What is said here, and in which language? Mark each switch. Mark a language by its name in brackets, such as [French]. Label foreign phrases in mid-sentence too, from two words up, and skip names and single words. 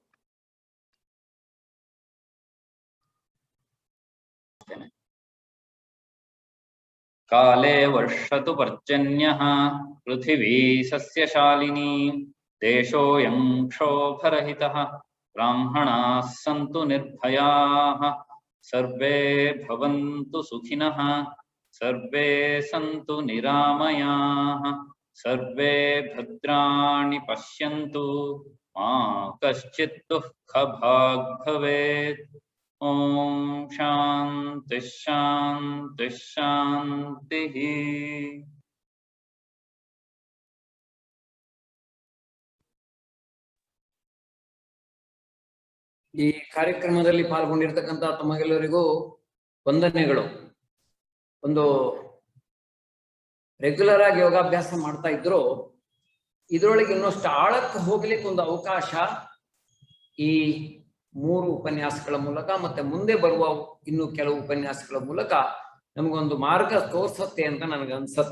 [Sanskrit] ಕಾಲೇ ವರ್ಷತು ಪರ್ಜನ್ಯಃ ಪೃಥಿವೀ ಸಸ್ಯಶಾಲಿನಿ ದೇಶೋಯಂ ಕ್ಷೋಭರಹಿತಃ ಬ್ರಾಹ್ಮಣಾಃ ಸಂತು ನಿರ್ಭಯಾಃ ಸರ್ವೇ ಭವಂತು ಸುಖಿನಃ ಸರ್ವೇ ಸಂತು ನಿರಾಮಯಾಃ ಸರ್ವೇ ಭದ್ರಾಣಿ ಪಶ್ಯಂತು ಮಾ ಕಶ್ಚಿತ್ ದುಃಖಭಾಗ್ ಭವೇತ್. ಓಂ ಶಾಂತಿ ಶಾಂತಿ ಶಾಂತಿ. [Kannada] ಈ ಕಾರ್ಯಕ್ರಮದಲ್ಲಿ ಪಾಲ್ಗೊಂಡಿರ್ತಕ್ಕಂಥ ತಮಗೆಲ್ಲರಿಗೂ ವಂದನೆಗಳು. ಒಂದು ರೆಗ್ಯುಲರ್ ಆಗಿ ಯೋಗಾಭ್ಯಾಸ ಮಾಡ್ತಾ ಇದ್ರು, ಇದರೊಳಗೆ ಇನ್ನಷ್ಟು ಆಳಕ್ಕೆ ಹೋಗ್ಲಿಕ್ಕೆ ಒಂದು ಅವಕಾಶ ಈ 3 ಉಪನ್ಯಾಸಗಳ ಮೂಲಕ ಮತ್ತೆ ಮುಂದೆ ಬರುವ ಇನ್ನು ಕೆಲವು ಉಪನ್ಯಾಸಗಳ ಮೂಲಕ ನಮಗೊಂದು ಮಾರ್ಗ ತೋರ್ಸತ್ತೆ ಅಂತ ನನಗೆ ಅನ್ಸತ್ತೆ.